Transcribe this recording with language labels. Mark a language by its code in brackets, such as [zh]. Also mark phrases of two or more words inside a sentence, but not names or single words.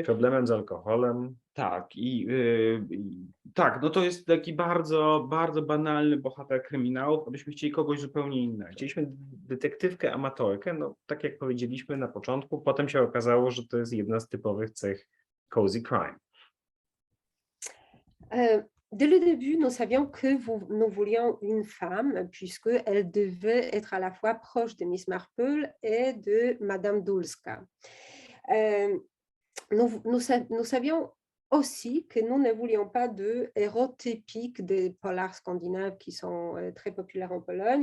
[pl] Problemem z alkoholem. Tak, tak, no to jest taki bardzo, bardzo banalny bohater kryminałów, abyśmy chcieli kogoś zupełnie innego. Chcieliśmy detektywkę amatorkę, no tak jak powiedzieliśmy na początku, potem się okazało, że to jest jedna z typowych cech [en] cozy crime. [fr] Dès le début, nous savions que nous voulions une femme, puisqu'elle devait être à la fois proche de Miss Marple et de Madame Dulska. Nous savions aussi que nous ne voulions pas de héros typiques des polars scandinaves qui sont très populaires en Pologne.